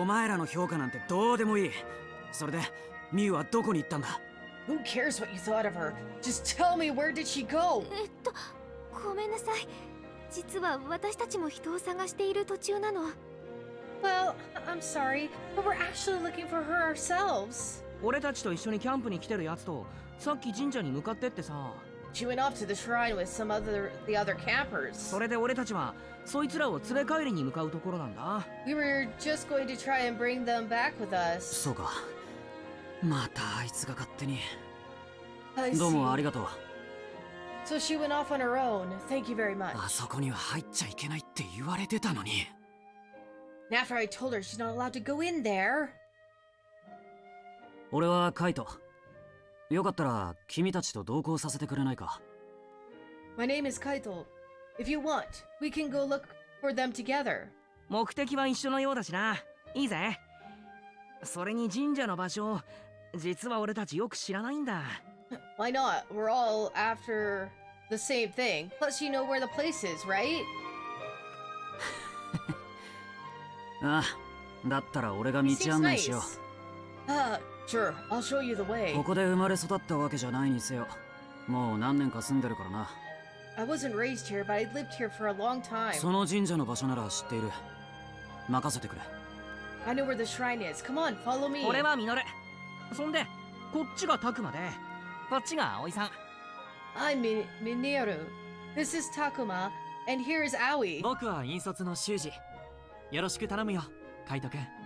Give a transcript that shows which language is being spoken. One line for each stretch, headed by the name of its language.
Japanese: お前らの評価なんてどうでもいい。それでミウはどこに行ったんだ。
English: Who cares what you thought of her? Just tell me, where did she go?
Japanese: ごめんなさい。実は私たちも人を探している途中なの。
English: Well, I'm sorry, but we're actually looking for her ourselves.
Japanese: 俺たちと一緒にキャンプに来てるやつとさっき神社に向かってってさ。
English: She went off to the shrine with the other campers.
Japanese: それで俺たちはそいつらを連れ帰りに向かうところなんだ。
English: We were just going to try and bring them back with us.
Japanese: そうか。またあいつが勝手に。
English: I see.
Japanese: どうもありがとう。
English: So she went off on her own. Thank you very much.
Japanese: あそこには入っちゃいけないって言われてたのに。
English: After I told her she's not allowed to go in there.
Japanese: 俺はカイト。よかったら君たちと同行させてくれないか。
English: My name is Kaito. If you want, we can go look for them together.
Japanese: 目的は一緒のようだしな。いいぜ。それに神社の場所、実は俺たちよく知らないんだ。
English: Why not? We're all after the same thing. Plus, you know where the place is, right?
Japanese: ああ、だったら俺が道
English: Seems
Japanese: 案内しよ
English: nice. Sure. I'll show you the
Japanese: う。
English: way.
Japanese: ここで生まれ育ったわけじゃないにせよ。もう何年か住んでるからな。
English: I wasn't raised here, but I lived here for a long time.
Japanese: その神社の場所なら知っている。任せてくれ。
English: I know where the shrine is. Come on, follow me.
Japanese: 俺はミノル。そんで、こっちがタクマで、こっちが葵さん。
English: I'm Mineru. This is Takuma, and here is Aoi.
Japanese: 僕は引率の修二。よろしく頼むよ、カイトくん。